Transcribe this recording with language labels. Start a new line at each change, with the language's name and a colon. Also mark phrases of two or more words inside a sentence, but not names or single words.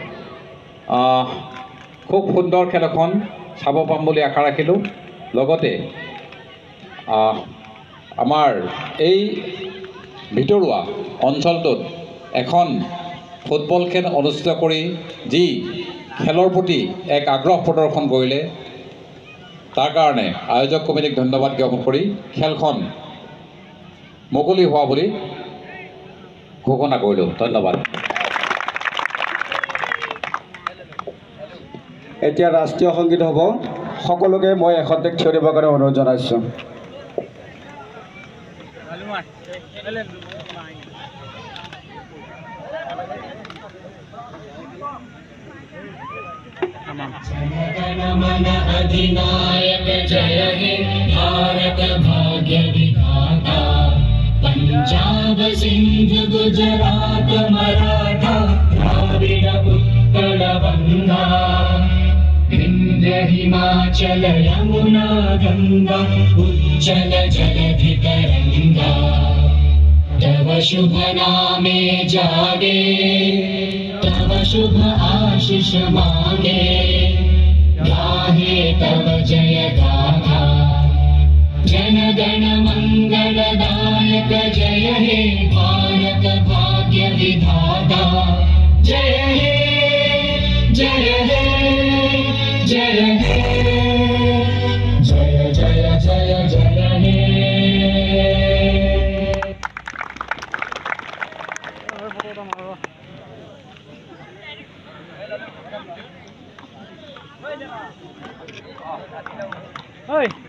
Assamese: খুব সুন্দৰ খেল এখন চাব পাম বুলি আশা ৰাখিলোঁ লগতে আমাৰ এই ভিতৰুৱা অঞ্চলটোত এখন ফুটবল খেল অনুষ্ঠিত কৰি যি খেলৰ প্ৰতি এক আগ্ৰহ প্ৰদৰ্শন কৰিলে তাৰ কাৰণে আয়োজক কমিটিক ধন্যবাদ জ্ঞাপন কৰি খেলখন মুকলি হোৱা বুলি ঘোষণা কৰিলোঁ ধন্যবাদ এতিয়া ৰাষ্ট্ৰীয় সংগীত হ'ব সকলোকে মই এখন্তেক থিয় দিবৰ কাৰণে অনুৰোধ জনাইছোঁ
Bangla: জনগণমন অধিনায়ক জয় হে ভারত ভাগ্য বিধাতা পঞ্জাব সিন্ধ গুজরাট মরাঠা দ্রাবিড় উৎকল গঙ্গা বিন্ধ্য হিমাচল যমুনা গঙ্গা উজ্জ্বল জলধি তরঙ্গ তব শুভ নামে জাগে তব শুভ আশিস মাগে গাহে তব জয় গাথা জন গণ মঙ্গলদায়ক জয় হে ভারত ভাগ্য বিধাতা জয় হে জয় হে জয় হে জয় জয় জয় জয় হে Hey!